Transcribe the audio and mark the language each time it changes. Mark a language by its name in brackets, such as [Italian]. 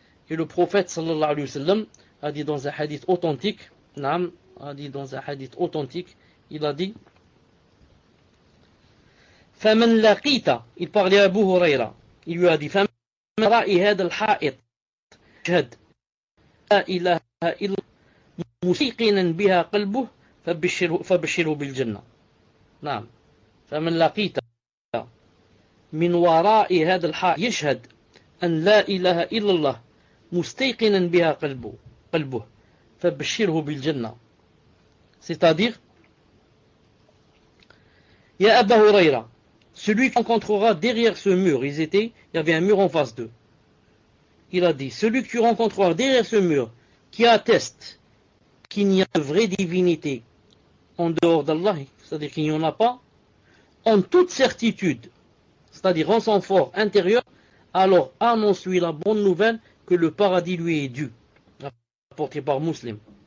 [French] Et le prophète sallallahu alayhi wa sallam a dit dans un hadith authentique, il a dit [Arabic] فمن لقيت, [French] il parlait à Abu Huraira, il lui a dit [Arabic] فمن رأي هذا الحائط شهد لا إله إلا مسيقنا بها قلبه فبشره بالجنة. نعم. فمن لقيت من وراء هذا الحائط يشهد أن لا إله إلا الله مستيقنا بها قلبه فبشره بالجنة. [French] C'est-à-dire, [Arabic] يا أبا هريرة, [French] celui qui rencontrera derrière ce mur, il y avait un mur en face d'eux. Il a dit, celui que tu rencontreras derrière ce mur, qui atteste qu'il n'y a de vraie divinité en dehors d'Allah, c'est-à-dire qu'il n'y en a pas, en toute certitude, c'est-à-dire en son fort intérieur, alors annonce-lui la bonne nouvelle que le paradis lui est dû, rapporté par Muslim.